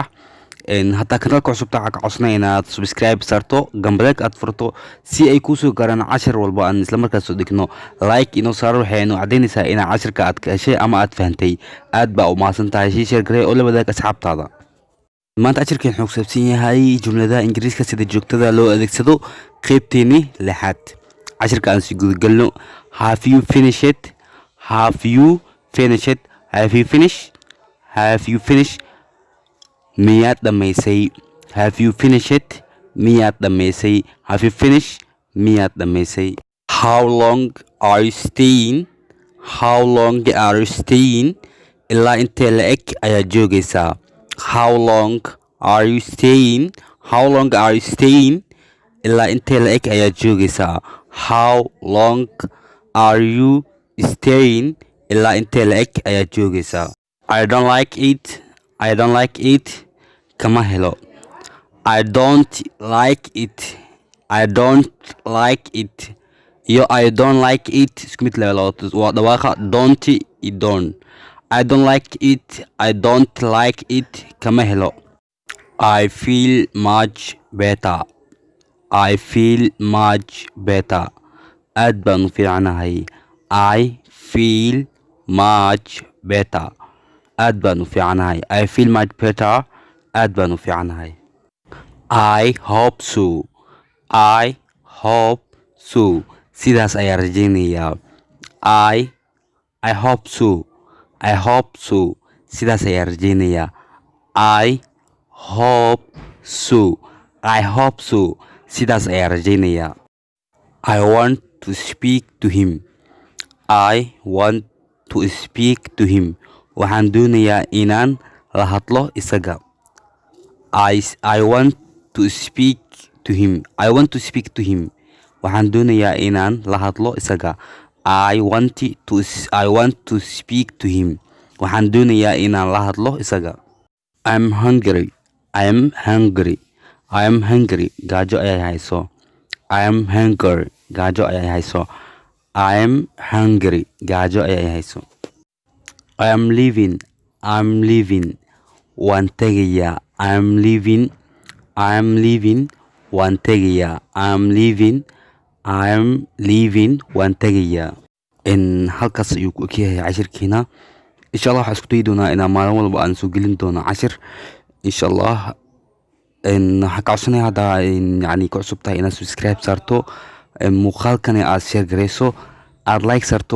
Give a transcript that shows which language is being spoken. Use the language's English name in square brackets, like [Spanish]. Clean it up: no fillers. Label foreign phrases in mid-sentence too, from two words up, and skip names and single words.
[Somali] hataa kanaalka cusub waxaa ka codsanaya inaad subscribe saarto gambaleelka aad furto si ay kuu soo gaaraan cashar walbo aan isla markaas soo dhigno. like inoo saaro waxaynu caddaynaysaa inaad casharka aad ka heshay ama aad fahantay. aad baa u mahadsan tahay. sii sheer garee oo la wadaag asxaabtaada. maanta casharkeen wuxuu ku saabsan yahay jumladaha ingiriiska sida joogtada loo adeegsado qaybteeni lixaad. casharka aan sii gudagalno. [English] have you finished? have you finished? have you finished? have you finished? [Somali] miyaad dhamaysay? [English] have you finished? [Somali] miyaad dhamaysay? [English] have you finished? [Somali] miyaad dhamaysay? [English] how long are you staying? how long are you staying? [Somali] ilaa intee la eg ayaa joogaysaa? [English] how long are you staying? how long are you staying? [Somali] ilaa intee la eg ayaa joogaysaa? [English] how long are you staying? [Somali] ilaa intee la eg ayaa joogaysaa? [English] I don't like it. I don't like it. [Somali] kama helo. [English] I don't like it. I don't like it. [Somali] iyo [English] I don't like it [Somali] isku mid level waa dhawaaqa [English] don't i don't. I don't like it. I don't like it. [Somali] kama helo. [English] I feel much better. I feel much better. [Somali] aad baan u fiicanahay. [English] I feel much better. [Somali] aad baan u fiicanahay. [English] I feel much better. [Somali] aad baan u fiicanahay. [English] I hope so. I hope so. [Somali] sidaas ayaan rajaynayaa. [English] I hope so. I hope so. [Somali] sidaas ayaan rajaynayaa. [English] I hope so. I hope so. [Somali] sidaas ayaan rajaynayaa. [English] I want to speak to him. I want to speak to him. [Somali] waxaan doonayaa inaan la hadlo isaga. [English] I want to speak to him. I want to speak to him. [Somali] waxaan doonayaa inaan la hadlo isaga. [English] I want to speak to him. [Somali] waxaan doonayaa inaan la hadlo isaga. [English] I'm hungry. I'm hungry. I'm hungry. [Somali] gaajo ayay hayso. [English] I'm hungry. [Somali] gaajo ayay hayso. [English] I'm hungry. [Somali] gaajo ayay hayso. [English] I'm leaving. I'm leaving. [Somali] waan tegayaa. [English] I'm leaving. I'm leaving. [Somali] waan tegayaa. [English] I'm leaving. I'm leaving. [Somali] waan tegayaa. halkaas ayuu ku egyahay cashirkiina. [Arabic] insha allah [Somali] waxaan isku dayi doonaa inaan maalin walba aan soo gelin doono cashir. [Arabic] insha allah [Somali] waxaan ka codsanaya haddaa yani ku cusub tahay inaad subscribe saarto muuqaalkana aad share garayso aad like saarto.